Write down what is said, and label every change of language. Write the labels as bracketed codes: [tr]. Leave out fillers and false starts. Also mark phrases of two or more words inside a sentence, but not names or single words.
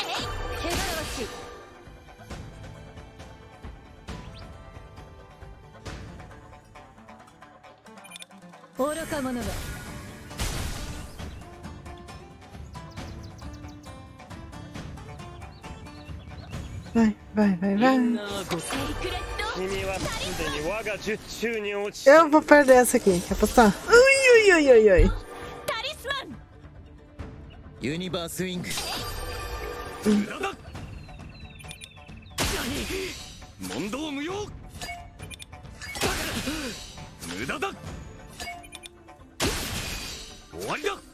[ja] 汚らわしい。愚か者が。 [pt] Vai, vai, vai, vai. [ja] 君はすでに我が術中に落ち。 [pt] Eu vou perder essa aqui. Quer apostar? Ui, ui, ui, ui, ui. [ja] タリスマン。ユニバースウィング。問答無用。無駄だ。終わりだ。